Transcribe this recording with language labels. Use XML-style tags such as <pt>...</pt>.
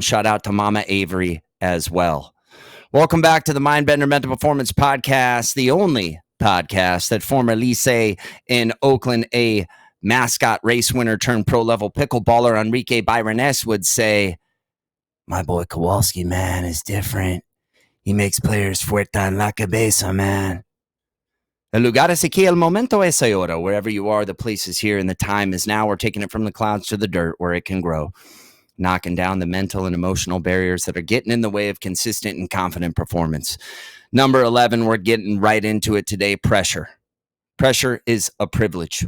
<en>Shout out to Mama Avery as well. Welcome back to the MINDBENDER Mental Performance Podcast, the only podcast that former Lycée in Oakland, a mascot race winner turned pro-level pickleballer Enrique Byroness would say, my boy Kowalski, man, is different. He makes players</en> <es>fuerte en la cabeza,</es> <en>man.</en> <es>El lugar es aquí, el momento es ahora.</es> <en>Wherever you are, the place is here and the time is now. We're taking it from the clouds to the dirt where it can grow, knocking down the mental and emotional barriers that are getting in the way of consistent and confident performance. Number 11, we're getting right into it today, pressure. Pressure is a privilege.</en>